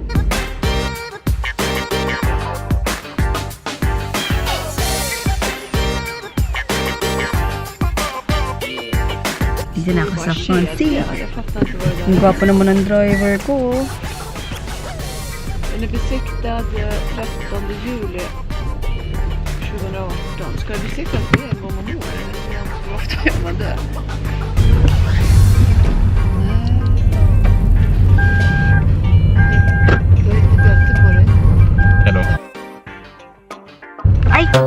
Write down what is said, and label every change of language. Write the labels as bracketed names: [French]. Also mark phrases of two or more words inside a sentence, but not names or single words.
[Filipino] Dito na ako sa [English] front seat. [Filipino] Ang gwapo naman ang driver ko. [Swedish] Den är besiktad 13 juli 2018. Ska det besiktas en gång om året? Hur ofta gör man det? Ay!